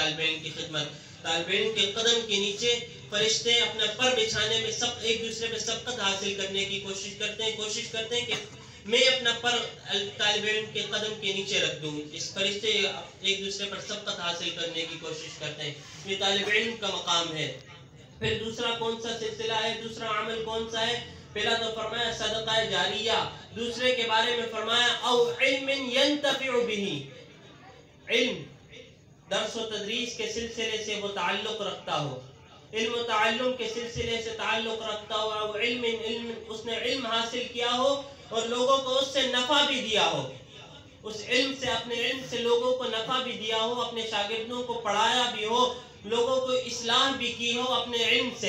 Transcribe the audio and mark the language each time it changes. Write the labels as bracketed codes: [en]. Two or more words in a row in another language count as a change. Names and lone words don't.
[ur] طالب علم کی خدمت، طالب علم کے قدم کے نیچے فرشتے اپنا پر بچھانے میں ایک دوسرے پہ سبقت حاصل کرنے کی کوشش کرتے ہیں کہ میں اپنا پر طالب علم کے قدم کے نیچے رکھ دوں. اس فرشتے ایک دوسرے پر سبقت حاصل کرنے کی کوشش کرتے ہیں. یہ طالب علم کا مقام ہے. پھر دوسرا کون سا سلسلہ ہے، دوسرا عمل کون سا ہے؟ پہلا تو فرمایا صدقہ جاریہ. دوسرے کے بارے میں فرمایا [ar] او علم ينتفع به. [ur] علم درس و تدریس کے سلسلے سے وہ تعلق رکھتا ہو، علم و تعلم کے سلسلے سے تعلق رکھتا ہو، [ar] او علم [ur] اس نے علم حاصل کیا ہو اور لوگوں کو اس سے نفع بھی دیا ہو، اس علم سے، اپنے علم سے لوگوں کو نفع بھی دیا ہو، اپنے شاگردوں کو پڑھایا بھی ہو، لوگوں کو اصلاح بھی کی ہو اپنے علم سے.